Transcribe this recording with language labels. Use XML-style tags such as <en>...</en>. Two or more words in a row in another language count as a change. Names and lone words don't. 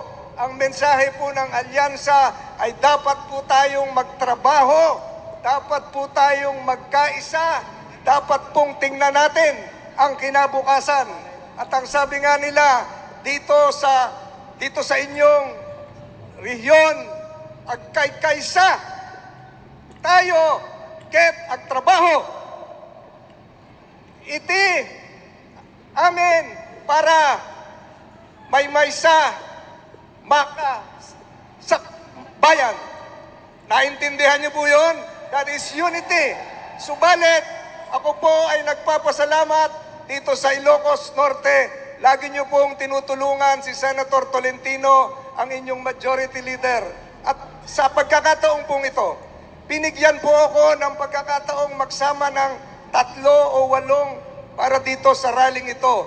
<tl>Ang mensahe po ng alyansa ay dapat po tayong magtrabaho, dapat po tayong magkaisa, dapat pong tingnan natin ang kinabukasan. At ang sabi nga nila, dito sa inyong rehiyon,</tl> <ilo>agkay-kaysa tayo, ket agtrabaho. Iti amin para may maysa maka sa bayan.</ilo> <tl>Naintindihan niyo po yun?</tl> <en>That is unity.</en> <tl>Subalit, ako po ay nagpapasalamat dito sa Ilocos Norte. Lagi niyo pong tinutulungan si Senator Tolentino, ang inyong</tl> <en>majority leader.</en> <tl>At sa pagkakataong pong ito, binigyan po ako ng pagkakataong magsama ng 3 o 8 para dito sa rallying ito.</tl>